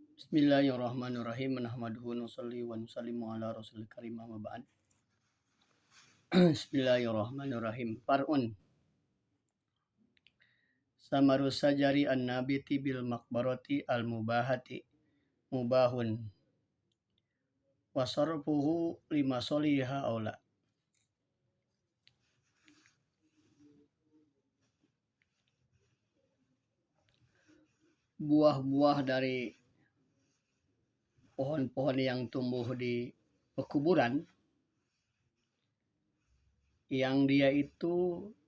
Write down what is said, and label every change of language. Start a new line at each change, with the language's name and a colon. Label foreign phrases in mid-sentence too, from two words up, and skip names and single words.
Arabic: بسم الله الرحمن الرحيم. نحمده ونصلي ونسلم على رسوله الكريم أما بعد. بسم الله الرحمن الرحيم. Far'un. ثمر الشجر النابت بالمقبرة المباحة مباح. وصرفه لمصالحها أولى.
Indonesian: Buah-buah dari pohon-pohon yang tumbuh di pekuburan yang dia itu